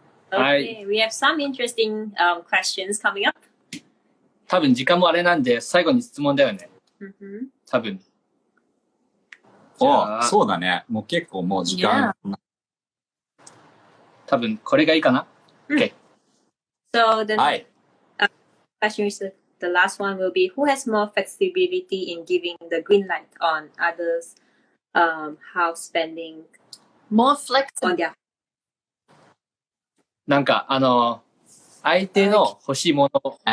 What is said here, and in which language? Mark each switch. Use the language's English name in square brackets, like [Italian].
[English] Okay, we have some interesting questions coming up. [Japanese] 多分時間もあれなんで、最後に質問だよね。多分。そうだね。もう結構もう時間。多分これがいいかな？ [English] So the question is the the last one will be who has more flexibility in giving the green light on others' house spending More flexible. on their [Japanese] なんか、相手の欲しいもの、